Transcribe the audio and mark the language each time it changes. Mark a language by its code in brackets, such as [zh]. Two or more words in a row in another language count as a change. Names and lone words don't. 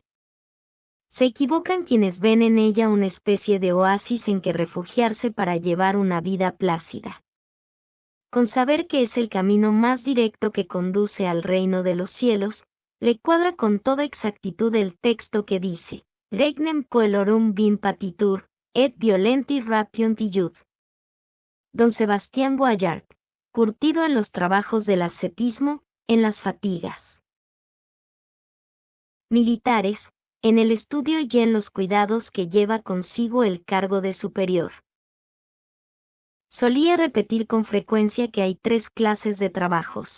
[es] Se equivocan quienes ven en ella una especie de oasis en que refugiarse para llevar una vida plácida. Con saber que es el camino más directo que conduce al reino de los cielos, le cuadra con toda exactitud el texto que dice: [la] Regnem coelorum vim patitur, et violenti rapiunt iud. [es] Don Sebastián Boyard, curtido en los trabajos del ascetismo, en las fatigas militares, en el estudio y en los cuidados que lleva consigo el cargo de superior. Solía repetir con frecuencia que hay 3 clases de trabajos.